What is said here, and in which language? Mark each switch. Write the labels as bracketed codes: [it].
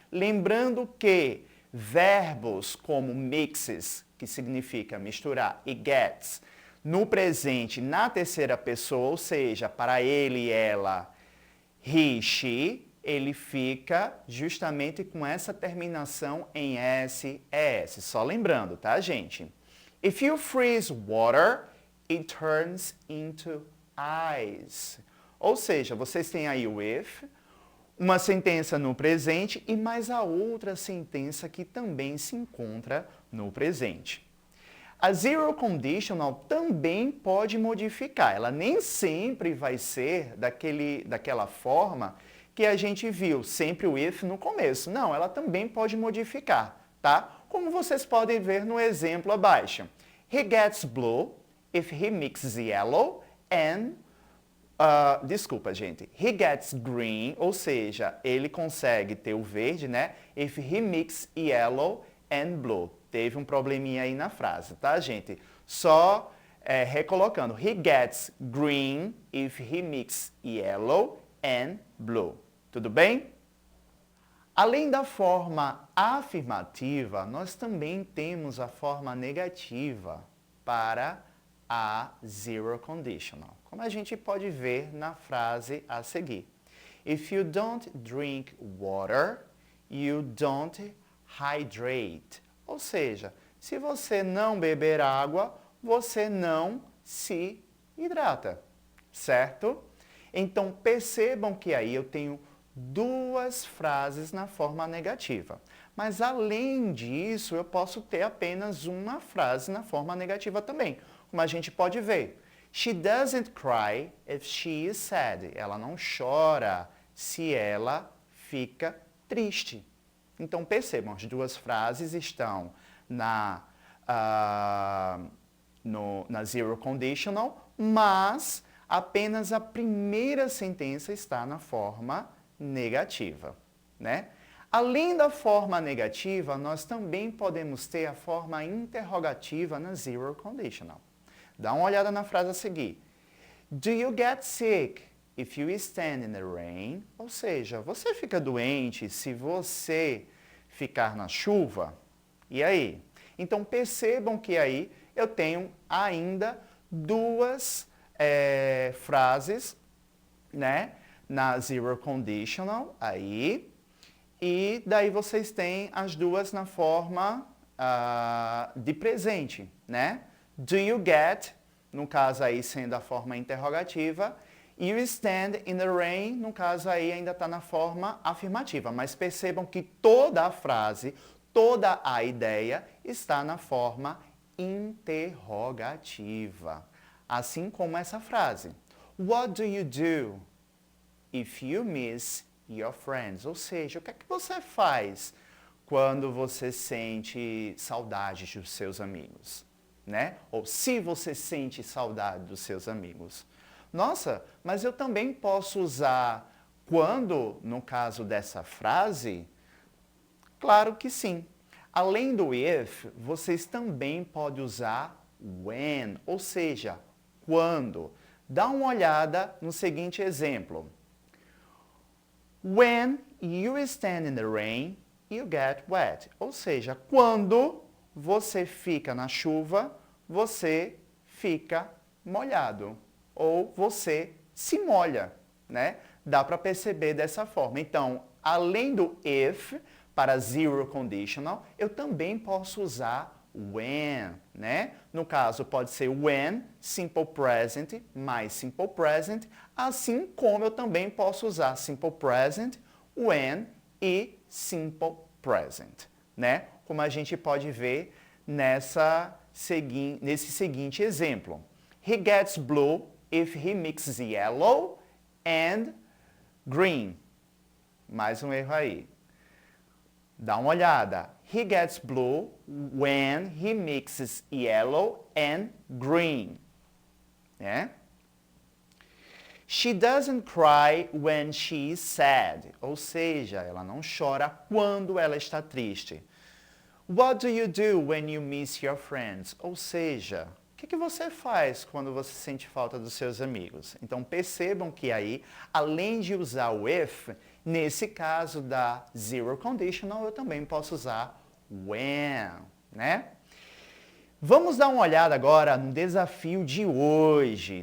[pt] Lembrando que verbos como mixes, que significa misturar, e gets, no presente, na terceira pessoa, ou seja, para ele e ela, he, she, ele fica justamente com essa terminação em S, ES. Só lembrando, tá, gente? [en] If you freeze water, it turns into ice. [pt] Ou seja, vocês têm aí o if, uma sentença no presente e mais a outra sentença que também se encontra no presente. A zero conditional também pode modificar. Ela nem sempre vai ser daquela forma que a gente viu, sempre o if no começo. Não, ela também pode modificar, tá? Como vocês podem ver no exemplo abaixo. [en] He gets blue if he mixes yellow and... [pt] desculpa, gente. [en] He gets green, [pt] ou seja, ele consegue ter o verde, né? [en] If he mixes yellow and blue. [pt] Teve um probleminha aí na frase, tá, gente? Só recolocando. [en] He gets green if he mixes yellow and blue. [pt] Tudo bem? Além da forma afirmativa, nós também temos a forma negativa para a zero conditional, como a gente pode ver na frase a seguir. [en] If you don't drink water, you don't hydrate. [pt] Ou seja, se você não beber água, você não se hidrata, certo? Então, percebam que aí eu tenho duas frases na forma negativa. Mas, além disso, eu posso ter apenas uma frase na forma negativa também. Como a gente pode ver. [en] She doesn't cry if she is sad. [pt] Ela não chora se ela fica triste. Então, percebam, as duas frases estão na zero conditional, mas apenas a primeira sentença está na forma negativa, né? Além da forma negativa, nós também podemos ter a forma interrogativa na zero conditional. Dá uma olhada na frase a seguir. [en] Do you get sick if you stand in the rain? [pt] Ou seja, você fica doente se você ficar na chuva? E aí? Então, percebam que aí eu tenho ainda duas frases, né, na zero conditional, aí, e daí vocês têm as duas na forma de presente, né? [en] Do you get, [pt] no caso aí sendo a forma interrogativa, [en] you stand in the rain, [pt] no caso aí ainda está na forma afirmativa, mas percebam que toda a frase, toda a ideia está na forma interrogativa. Assim como essa frase. [en] What do you do if you miss your friends? [pt] Ou seja, o que é que você faz quando você sente saudade dos seus amigos, né? Ou se você sente saudade dos seus amigos. Nossa, mas eu também posso usar quando, no caso dessa frase? Claro que sim. Além do if, vocês também podem usar when, ou seja, quando. Dá uma olhada no seguinte exemplo. [en] When you stand in the rain, you get wet. [pt] Ou seja, quando você fica na chuva, você fica molhado. ou você se molha, né? Dá para perceber dessa forma. Então, além do if, para zero conditional, eu também posso usar when, né? No caso, pode ser when, simple present, mais simple present, assim como eu também posso usar simple present, when e simple present, né? Como a gente pode ver nesse seguinte exemplo. [en] He gets blue if he mixes yellow and green. [pt] Mais um erro aí. Dá uma olhada. [en] He gets blue when he mixes yellow and green. Né? She doesn't cry when she is sad. [pt] Ou seja, ela não chora quando ela está triste. [en] What do you do when you miss your friends? [pt] Ou seja, o que você faz quando você sente falta dos seus amigos? Então percebam que aí, além de usar o if, nesse caso da zero conditional, eu também posso usar when, né? Vamos dar uma olhada agora no desafio de hoje.